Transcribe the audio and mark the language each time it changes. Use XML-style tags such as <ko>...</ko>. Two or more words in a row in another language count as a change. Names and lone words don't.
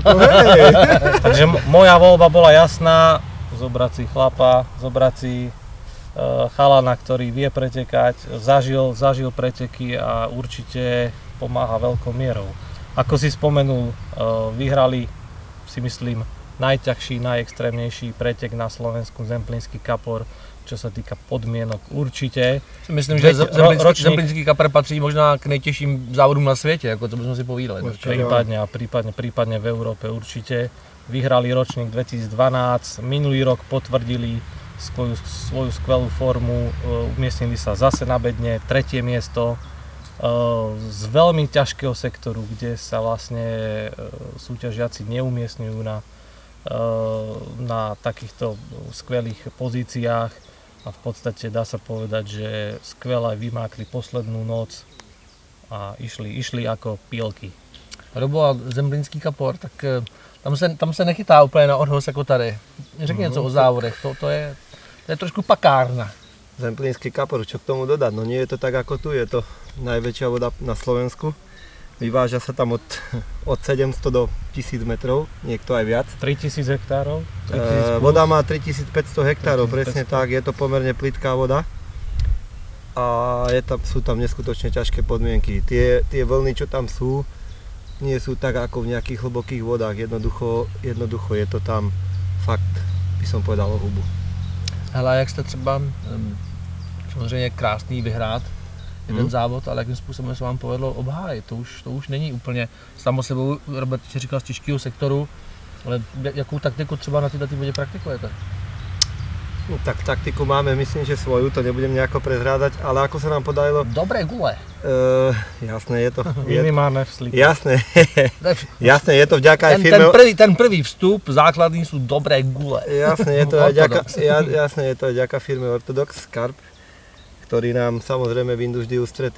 <sk>Takže moja voľba bola jasná, zobrať si chlapa, zobrať si chalana, ktorý vie pretekať, zažil preteky a určite pomáha veľkou mierou. Ako si spomenul, vyhrali, si myslím, najťažší, najextrémnejší pretek na Slovensku, Zemplínský kapor, čo sa týka podmienok určite.</sk> <cs>Myslím, že Zemplínský kapor patří možná k nejtěžším závodům na světě, jako to bychom si povídali.</cs> <sk>Prípadne v Európe určite. Vyhrali ročník 2012, minulý rok potvrdili svoju skvelú formu, umiestnili sa zase na bedne, 3. miesto z veľmi ťažkého sektoru, kde sa vlastne súťažiaci neumiestňujú na takýchto skvelých pozíciách a v podstate dá sa povedať, že skvele vymákli poslednú noc a išli ako pílky. Robo, a Zemplínský kapor,</sk> <cs>tak tam se nechytá úplně na odhoz jako tady. Řekni něco o závodech, to je trošku pakárna.</cs> <sk>Zemplínský kapor, čo k tomu dodať? No nie je to tak ako tu, je to najväčšia voda na Slovensku. Vyváža sa tam od 700 do 1000 metrov, niekto aj viac. 3000 hektárov? Voda má 3500 hektárov, presne tak, je to pomerne plitká voda. A sú tam neskutočne ťažké podmienky. Tie vlny, čo tam sú, nie sú tak ako v nejakých hlbokých vodách. Jednoducho je to tam fakt, by som povedal, o hubu.</sk> <cs>Hele, jak jste třeba samozřejmě krásný vyhrát, jeden závod, ale jakým způsobem se vám povedlo obhájit. To už není úplně samo sebou, Robert si říkal z těžkého sektoru, ale jakou taktiku třeba na této vodě praktikujete?</cs> <sk>No, tak taktiku máme, myslím, že svoju, to nebudem nejako prezrádať, ale ako sa nám podarilo... Dobré gule. Jasné, je to... Minimálne vslíky. Jasné, je to vďaka aj firme... Ten prvý vstup, základní sú dobré gule. Jasné, je to aj vďaka firme Orthodox Carp, ktorý nám samozrejme vyjdú vždy ústrety.</sk>